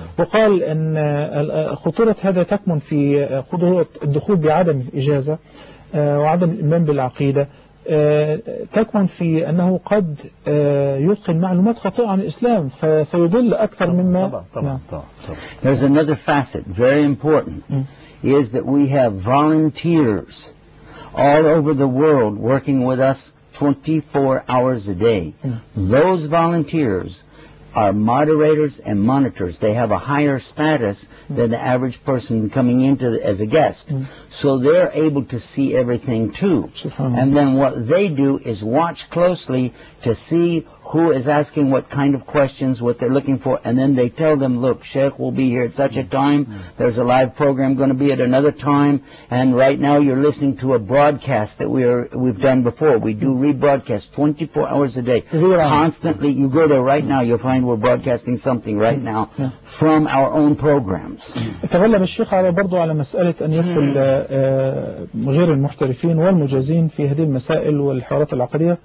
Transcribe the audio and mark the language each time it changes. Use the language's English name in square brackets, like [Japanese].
[Arabic] وقال أن خطورة هذا تكمن في خطورة الدخول بعدم الإجازة وعدم الإيمان بالعقيدة، تكمن في أنه قد يدخل معلومات خاطئة عن الإسلام فيضل أكثر مما. [English] There's another facet, very important, is that we have volunteers all over the world working with us 24 hours a day. Those volunteers are moderators and monitors. They have a higher status than the average person coming into as a guest. So they're able to see everything too. And then what they do is watch closely to see who is asking what kind of questions, what they're looking for, and then they tell them, look, Sheikh will be here at such a time, there's a live program going to be at another time, and right now you're listening to a broadcast that we've done before. We do rebroadcast 24 hours a day. Constantly, you go there right now, you'll find we're broadcasting something right now from our own programs. [Arabic] تغلب الشيخ على برضو على مسألة أن يدخل غير المحترفين والمجازين في هذه المسائل والحوارات العقدية.